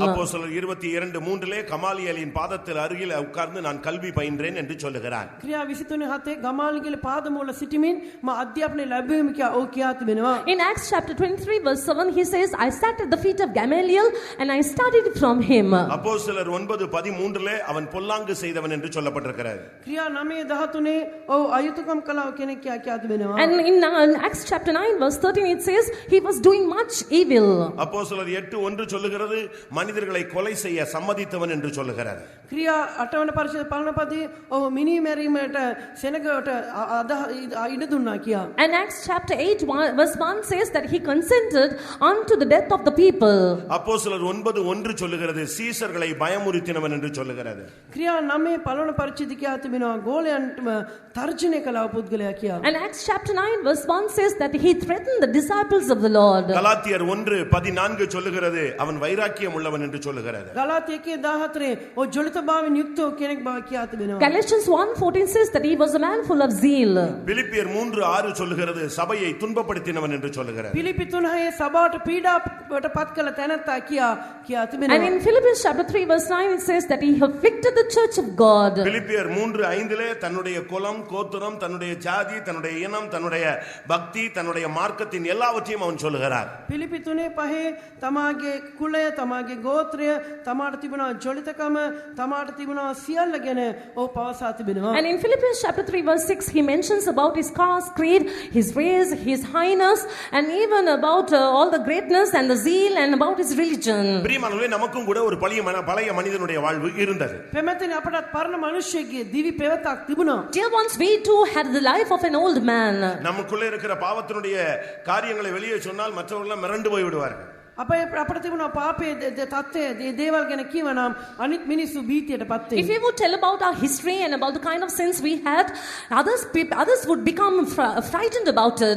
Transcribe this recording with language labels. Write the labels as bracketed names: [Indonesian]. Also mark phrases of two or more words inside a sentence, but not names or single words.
[Tamil] அப்போஸ்தலர் 22:3 கமாலியேலின் பாதத்தில் அருகில் உட்கார்ந்து நான் கல்வி பயின்றேன் என்று சொல்லுகிறார். [Sinhala] ක්‍රියා 23:7 ගමාලියගේ පාදමූල සිටමින් මා අධ්‍යාපනය ලැබුවෙමි කියා ඔහු කියා තිබෙනවා. [English] In Acts chapter 23 verse 7 he says, I sat at the feet of Gamaliel and I studied from him. [Tamil] அப்போஸ்தலர் 9:13 அவன் பொல்லாங்கு செய்தவன் என்று சொல்லப்பட்டிருக்கிறது. [Sinhala] ක්‍රියා 9:13 ඔහු අයුතුකම් කළා කෙනෙක් කියා කියා තිබෙනවා. [English] And in Acts chapter 9 verse 13 it says he was doing much evil. [Tamil] அப்போஸ்தலர் 8:1 சொல்லுகிறது மனிதர்களை கொலை செய்ய சம்மதித்தவன் என்று சொல்லுகிறார். [Sinhala] ක්‍රියා 8 වන පරිච්ඡේද පළනපදී ඔහු මිනි මැරීමට සෙනගට ඉඩ දුන්නා කියා. [English] And Acts chapter 8 verse 1 says that he consented unto the death of the people. [Tamil] அப்போஸ்தலர் 9:1 சொல்லுகிறது சீசர்களை பயமுறுத்தினவன் என்று சொல்லுகிறது. [Sinhala] ක්‍රියා 9 පළවන පරිච්ඡේද කියා තිබෙනවා ගෝලයන්ටම තර්ජනය කළා පුද්ගලයා කියා. [English] And Acts chapter 9 verse 1 says that he threatened the disciples of the Lord. [Tamil] கலாத்தியர் 1:14 சொல்லுகிறது அவன் வைராக்கியம் உள்ளவன் என்று சொல்லுகிறது. [Sinhala] ගලාතිය 1:14 ඔහු ජොලිතභාවයෙන් යුක්ත කෙනෙක් බව කියා තිබෙනවා. [English] Galatians 1:14 says that he was a man full of zeal. [Tamil] பிலிப்பியர் 3:6 சொல்லுகிறது சபையை துன்பப்படுத்தினவன் என்று சொல்லுகிறது. [Sinhala] පිලිපි 3:6 සභාවට පීඩාවට පත් කළ තැනැත්තා කියා තිබෙනවා. [English] And in Philippians chapter 3 verse 9 it says that he afflicted the church of God. [Tamil] பிலிப்பியர் 3:5 தன்னுடைய குலம், கோத்திரம், தன்னுடைய ஜாதி, தன்னுடைய இனம், தன்னுடைய பக்தி, தன்னுடைய மார்க்கத்தின் எல்லாவற்றையும் அவன் சொல்லுகிறார். [Sinhala] පිලිපි 3:5 තමාගේ කුලය, තමාගේ ගෝත්‍රය, තමාට තිබුණා ජොලිතකම, තමාට තිබුණා සියල්ල ගැන ඔහු පවසා තිබෙනවා. [English] And in Philippians chapter 3 verse 6 he mentions about his caste, creed, his race, his highness, and even about all the greatness and the zeal and about his religion. [Tamil] பிரியமானவர்களே நமக்கும் கூட ஒரு பழைய மனிதனுடைய வாழ்வு இருந்தது. [Sinhala] පෙමැතෙන අපටත් පරණ මිනිස්සෙක්ගේ දිවි පෙවතක් තිබුණා. [English] Dear ones, we too had the life of an old man. [Tamil] நமக்குள்ளே இருக்கிற பாவத்தினுடைய காரியங்களை வெளியே சொன்னால் மற்றவர்கள் மிரண்டு போய் விடுவார்கள். [Sinhala] අපට තිබුණා පාපයේ තත්ත්වය දේවල් ගැන කියවනම් අනිත් මිනිස්සු බීතියට පත් [English] If we would tell about our history and about the kind of sins we had, others would become frightened about it.